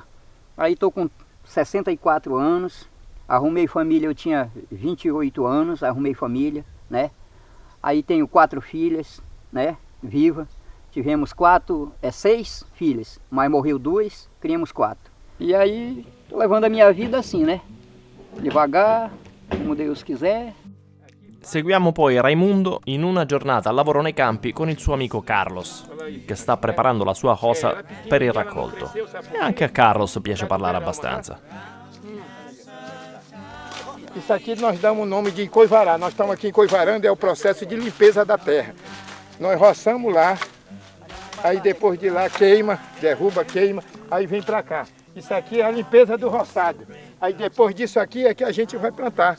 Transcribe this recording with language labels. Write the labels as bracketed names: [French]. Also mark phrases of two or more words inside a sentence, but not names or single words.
[Portuguese] Aí estou com 64 anos, arrumei família, eu tinha 28 anos, arrumei família, Aí tenho 4 filhas, viva. Tivemos 6 filhas, mas morreu 2, criamos 4. E aí, tô levando a minha vida assim, né? Devagar, como Deus quiser. [Italian] Seguiamo poi Raimundo in una giornata al lavoro nei campi con il suo amico Carlos, che sta preparando la sua cosa per il raccolto. E anche a Carlos piace parlare abbastanza. [Portuguese] Isso aqui nós damos o nome de encoivarar. Nós estamos aqui encoivarando, é o processo de limpeza da terra. Nós roçamos lá, aí depois de lá queima, derruba, queima, aí vem para cá. Isso aqui é a limpeza do roçado. Aí depois disso aqui é que a gente vai plantar.